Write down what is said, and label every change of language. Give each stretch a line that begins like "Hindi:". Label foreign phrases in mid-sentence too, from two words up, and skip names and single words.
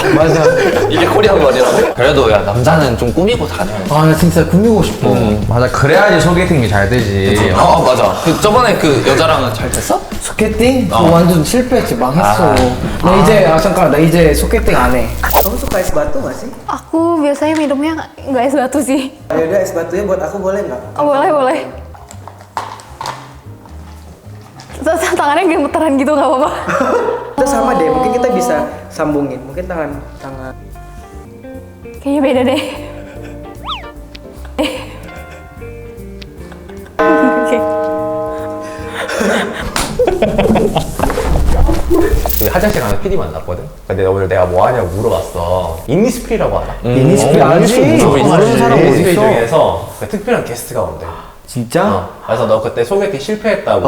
Korean: 맞아. 이게 코리안 머리라고? 그래도 야 남자는 좀 꾸미고 다녀야지. 아 나 진짜 꾸미고 싶어. 맞아, 그래야지 소개팅이 잘 되지. 맞아. 그 저번에 그 여자랑은 잘 됐어? 소개팅? 그거 완전 실패했지. 망했어. 나 이제 잠깐 나 이제 소개팅 안 해.
Indonesian: Kamu suka es batu nggak sih? Aku biasanya minumnya nggak es batu sih. Ya udah es batunya buat aku boleh nggak? Oh, boleh. Tangannya gemeteran gitu nggak apa-apa. Kita sama deh, mungkin kita bisa sambungin. Mungkin tangan. Kayaknya beda deh. Oke.
Korean: 화장실 가면 PD 만났거든? 근데 오늘 내가 뭐 하냐고 물어봤어. 인니스프리라고 알아? 이니스프리 알지? 모르는 사람 어디 인니스프리 있어? 중에서 특별한 게스트가 온대. 진짜? 그래서 너 그때 소개팅 실패했다고